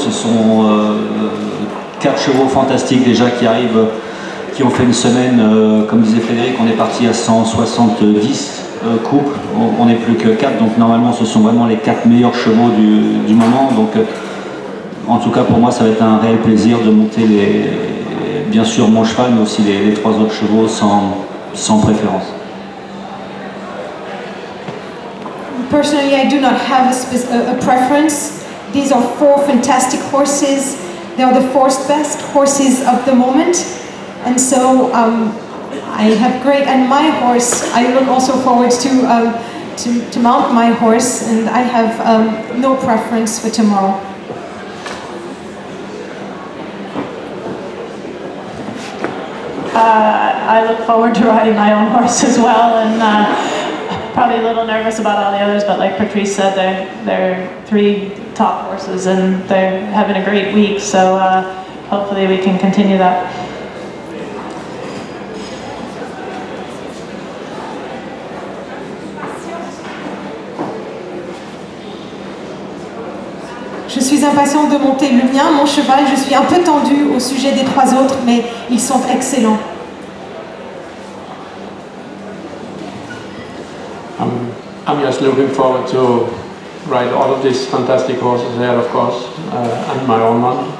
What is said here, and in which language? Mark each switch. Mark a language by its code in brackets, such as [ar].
[fr] Ce sont 4 chevaux fantastiques déjà qui arrivent, qui ont fait une semaine, comme disait Frédéric, on est parti à 170 couples, on n'est plus que 4, donc normalement ce sont vraiment les 4 meilleurs chevaux du moment. Donc en tout cas pour moi ça va être un réel plaisir de monter bien sûr mon cheval, mais aussi les 3 autres chevaux sans préférence. [en] personally, I do not have a preference. These are 4 fantastic horses. They are the 4th best horses of the moment. And so I have great, and my horse, I look also forward to mount my horse, and I have no preference for tomorrow. I look forward to riding my own horse as well, and probably a little nervous about all the others, but like Patrice said, they're 3 top horses and they're having a great week, so hopefully we can continue that. [fr] Je suis impatiente de monter le mien, mon cheval. Je suis un peu tendue au sujet des 3 autres, mais ils sont excellents. [en] I'm just looking forward to ride all of these fantastic horses here, of course, and my own one.